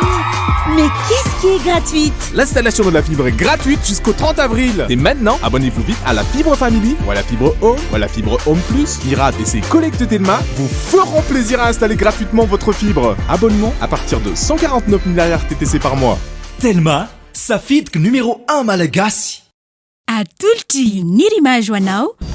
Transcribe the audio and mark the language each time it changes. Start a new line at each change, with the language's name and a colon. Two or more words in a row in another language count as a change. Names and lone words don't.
French: Mais qu'est-ce qui est gratuite? L'installation de la fibre est gratuite jusqu'au 30 avril. Et maintenant, abonnez-vous vite à la fibre Family ou à la fibre Home ou à la fibre Home Plus. Mira et ses collègues de Telma vous feront plaisir à installer gratuitement votre fibre. Abonnement à partir de 149 000 RTTC par mois.
Malagasy: Telma, safidiko numéro 1 malagasy. Atolotry ny rimazo anao.